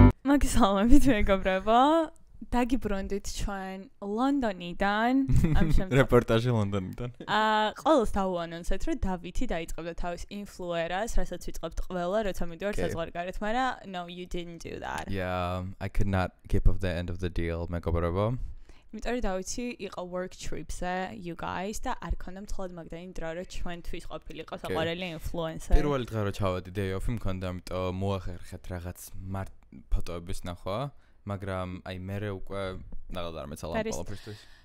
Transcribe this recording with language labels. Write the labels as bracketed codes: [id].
[ka] მოგესალმებით მეგობრებო. დაგიბრუნდით ჩვენ ლონდონიდან. რეპორტაჟი ლონდონიდან. ყველას დავუანონსეთ, რომ დავითი დაიწყებდა თავის ინფლუერას, რასაც ვიწყებთ ყველა, როცა მივიდივართ საზღვარგარეთ, მაგრამ [en] no you didn't do that. Yeah, I could not keep up the end of the deal, [ka] მეგობრებო. იმიტომ რომ დავითი იყო [en] work trip- [ka] ზე, [en] you guys [ka] და არ ქონდა მთლად მაგდანი დრო, რომ ჩვენთვის ყოფილიყო საყვარელი ინფლუენსერი. პირველი დღე რომ ჩავედი [en] day off- [ka] ი მქონდა, ამიტომ მოახერხეთ რაღაც ფოტოების ნახვა. მაგრამ აი მე უკვე რაღაც არ მეცალა ყველაფერთვის.